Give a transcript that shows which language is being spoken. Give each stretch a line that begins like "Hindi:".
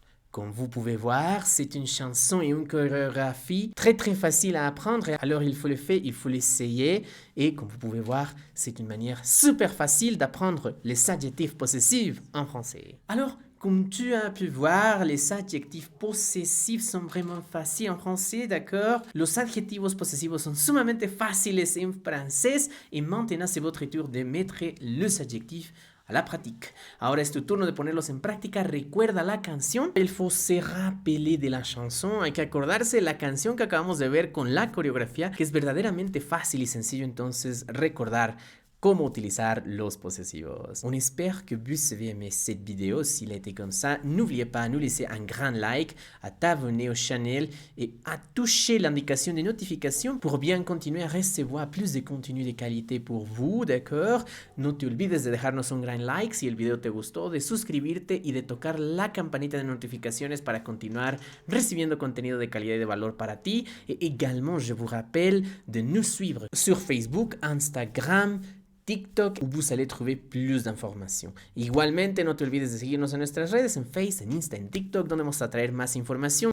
French: Comme vous pouvez voir, c'est une chanson et une chorégraphie très facile à apprendre. Alors il faut le faire, il faut l'essayer. Et comme vous pouvez voir, c'est une manière super facile d'apprendre les adjectifs possessifs en français. Alors, comme tu as pu voir, les adjectifs possessifs sont vraiment faciles en français, d'accord?
Spanish: Los adjetivos posesivos son sumamente fáciles en francés.
French: Et maintenant, c'est votre tour de mettre les adjectifs a la pratique.
Spanish: Ahora es tu turno de ponerlos en práctica. Recuerda la canción.
French: Il faut se rappeler de la chanson.
Spanish: Hay que acordarse de la canción que acabamos de ver con la coreografía, que es verdaderamente fácil y sencillo entonces recordar comment utilizar los posesivos.
French: On espère que vous avez aimé cette vidéo. S'il a été comme ça, n'oubliez pas à nous laisser un grand like, à t'abonner au channel et à toucher l'indication de notification pour bien continuer à recevoir plus de contenu de qualité pour vous, d'accord?
Spanish: No te olvides de dejarnos un gran like si el video te gustó, de suscribirte y de tocar la campanita de notificaciones para continuar recibiendo contenido de calidad y de valor para ti.
French: Et également, je vous rappelle de nous suivre sur Facebook, Instagram, TikTok, où vous allez trouver plus d'informations.
Spanish: Igualmente, no te olvides de seguirnos en nuestras redes, en Face, en Insta, en TikTok, donde vamos a traer más información.